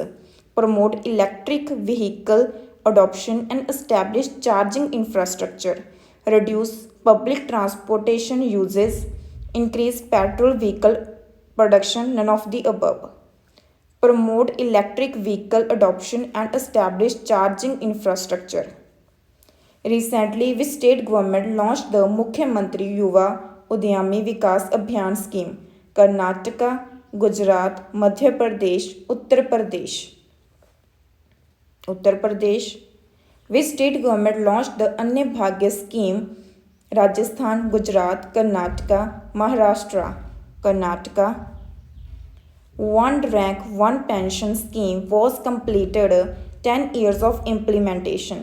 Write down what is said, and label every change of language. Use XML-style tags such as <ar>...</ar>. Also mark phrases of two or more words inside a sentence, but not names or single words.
<en>Promote electric vehicle adoption and establish charging infrastructure, reduce public transportation uses, increase petrol vehicle production, none of the above. Promote electric vehicle adoption and establish charging infrastructure. Recently, which state government launched the Mukhyamantri Yuva Udyami Vikas Abhiyan scheme? Karnataka, Gujarat, Madhya Pradesh, Uttar Pradesh. Uttar Pradesh. Which state government launched the Anya Bhagya scheme? Rajasthan, Gujarat, Karnataka, Maharashtra. Karnataka. One rank, one pension scheme was completed 10 years of implementation.</en>